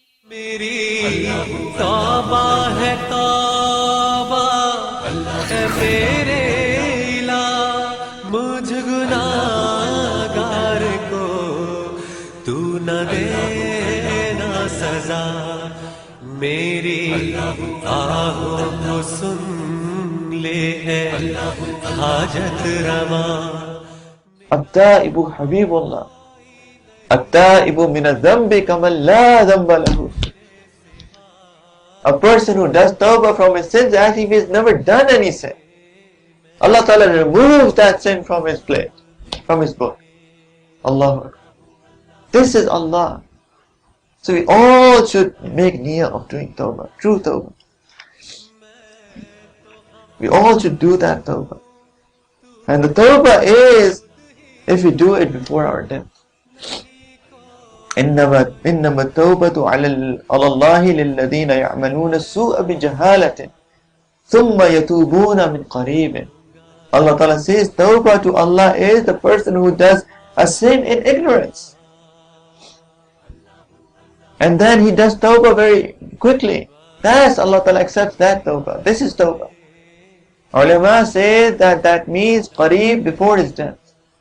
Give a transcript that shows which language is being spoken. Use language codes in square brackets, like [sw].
[hi] मेरी तौबा है तौबा है मेरे इला मुझ गुनाहगार को तू न देना सजा मेरी आहों को सुन ले है हाजत रवा [ar] التائب حبيب الله التائب من الذنب كمن لا ذنب له. [en] A person who does tawbah from his sins as if he has never done any sin. Allah Ta'ala removes that sin from his plate, from his book. Allahu Akbar. This is Allah. So we all should make niyyah of doing tawbah, true tawbah. We all should do that tawbah. And the tawbah is if we do it before our death. [ar] إنما التوبة على الله للذين يعملون السوء بجهالة ثم يتوبون من قريب. [en] Allah Ta'ala says tawbah to Allah is the person who does a sin in ignorance, and then he does tawbah very quickly. That's Allah Ta'ala accepts that tawbah. This is tawbah. Ulama say that means qareeb, before his death.